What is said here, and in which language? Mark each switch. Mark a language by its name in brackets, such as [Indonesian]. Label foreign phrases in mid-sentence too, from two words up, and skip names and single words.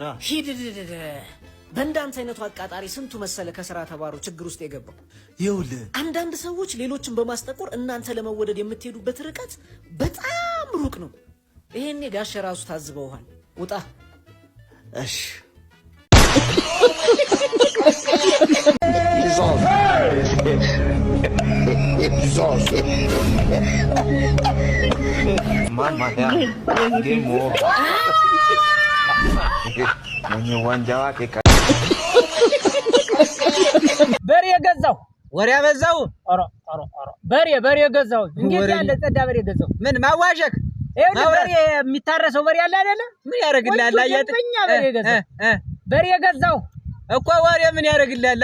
[Amharic] ሂድ። በእንዳንተ አይነቱ አቃጣሪ ስንቱ መሰለ ከስራ ተባሮ ችግር ውስጥ የገባው። ይኸውልህ አንዳንድ ሰዎች ሌሎችን በማስጠቆር እናንተ ለመወደድ የምትሄዱበት ርቀት በጣም ሩቅ ነው። ይሄኔ ጋሽ ራሱ ታዝበውሃል። ውጣ። እሺ [Swahili] Mama ya. [English] Game over. [Swahili] Mwenye uwanja wake [Amharic] በሬ ገዛው ወሬ ያበዛው። በሬ ገዛው። እንዴት ያለ ጸዳ በሬ ገዛው። ምን ማዋሸክ? ይሄው በሬ የሚታረሰው በሬ አለ አይደለ? ምን ያደርግልሃል? አያጥኛ በሬ ገዛው። በሬ ገዛው እኮ ወሬ ምን ያደርግልሃል?